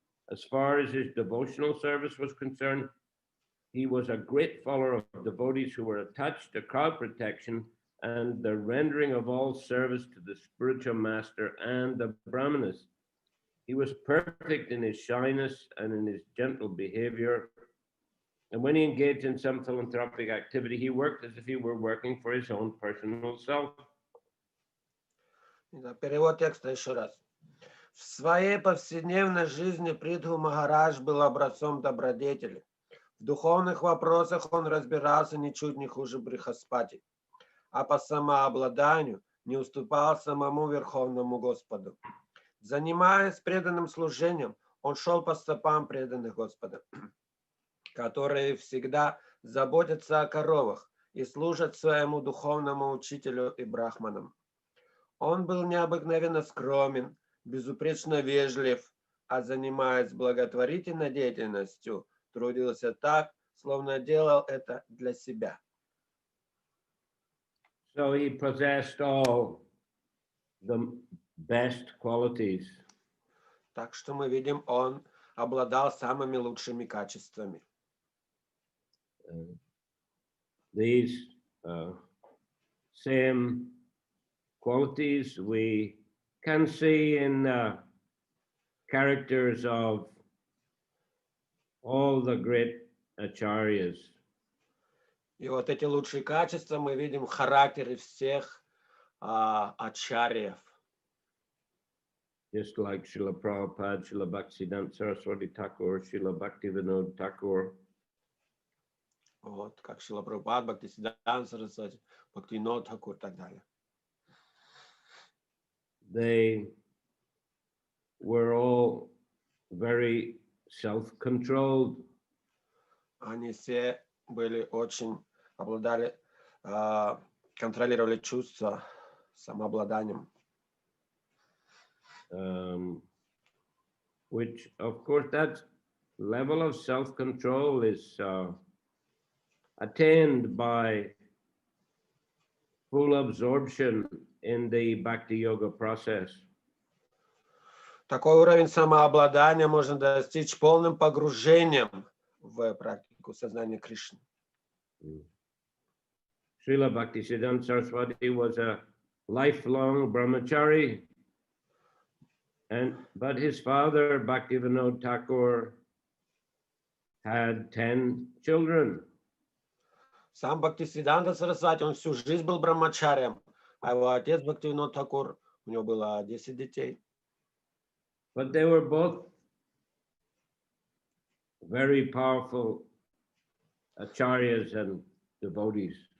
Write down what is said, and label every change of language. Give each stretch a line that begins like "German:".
English: As far as his devotional service was concerned, he was a great follower of devotees who were attached to crowd protection and the rendering of all service to the spiritual master and the brahmanas. He was perfect in his shyness and in his gentle behavior. And when he engaged in some philanthropic activity, he worked as if he were working for his own personal self.
Russian: Перевод текста еще раз. В своей повседневной жизни Притху Махарадж был образцом добродетели. В духовных вопросах он разбирался ничуть не хуже Брихаспати, а по самообладанию не уступал самому Верховному Господу. Занимаясь преданным служением, он шел по стопам преданных Господа, которые всегда заботятся о коровах и служат своему духовному учителю и брахманам. Он был необыкновенно скромен, безупречно вежлив, а занимаясь благотворительной деятельностью, трудился так, словно делал это для себя.
English: So he possessed all the best qualities.
Russian: Так что мы видим, он обладал самыми лучшими качествами.
English: These same qualities we can see in characters of all the great acharyas.
Russian: И вот эти лучшие качества мы видим в характере всех ачарьев.
English: Just like Srila Prabhupada, Srila Bhaktisiddhanta Saraswati Thakur, Srila Bhaktivinoda Thakur.
Russian: Вот, как Шрила Прабхупад, Бхактисиддханта Сарасвати, Бхактивинода Тхакур и так далее.
English: They were all very self-controlled.
Russian: Они все были очень, обладали, контролировали чувства самообладанием.
English: Which, of course, that level of self-control is attained by full absorption in the Bhakti Yoga process.
Russian: Такой уровень самообладания можно достичь полным погружением в практику сознания Кришны.
English: Srila Bhaktisiddhanta Saraswati was a lifelong brahmachari, but his father, Bhaktivinoda Thakur, had 10 children.
Russian: Сам Бхактисиддханта Сарасвати, он всю жизнь был брамачарием, а его отец Бхактивинод Тхакур, у него было 10 детей.
English: But they were both very powerful acharyas and devotees.